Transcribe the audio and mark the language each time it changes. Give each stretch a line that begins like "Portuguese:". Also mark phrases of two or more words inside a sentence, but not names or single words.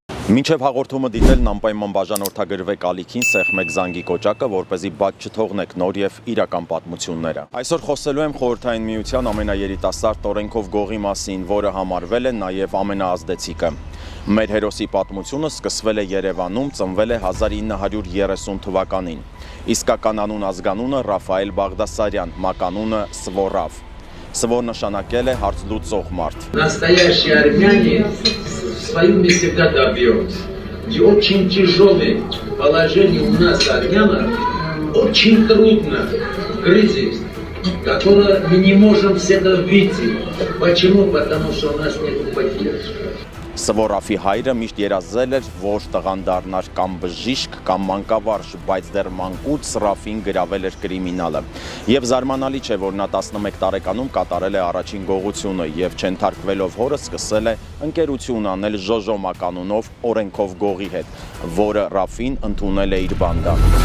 Armenian: Մինչև հաղորդումը դիտելն անպայման բաժանորդագրվեք ալիքին, սեղմեք զանգի կոճակը, որպեսզի բաց չթողնեք նոր եւ իրական պատմությունները։ Այսօր խոսելու եմ Խորհրդային Միության ամենաերիտասարդ օրենքով գողի մասին, որը համարվել է նաեւ ամենաազդեցիկը։ Մեր հերոսի պատմությունը սկսվել է Երևանում, ծնվել է 1930 թվականին։ Իսկական անուն ազգանունը Ռաֆայել Բաղդասարյան, մականունը Սվորավ։ Սվոր նշանակել է հարց լուծող մարդ։
Russian: Настоящий армянин своим не всегда добьется. И очень тяжелое положение у нас, армянам, очень трудно кризис, который мы не можем с этого выйти. Почему? Потому что у нас нет поддержки.
Armenian: Սվորավի հայրը միշտ երազել էր, որ տղան դառնար կամ բժիշկ, կամ մանկավարժ, բայց դեռ մանկուց Ռաֆին գրավել էր կրիմինալը։ Եվ զարմանալի չէ, որ նա 11 տարեկանում կատարել է առաջին գողությունը եւ չընթարկվելով հորը սկսել է ընկերություն անել Ժոժո մականունով օրենքով գողի հետ, որը Ռաֆին ընդունել է իր բանդան։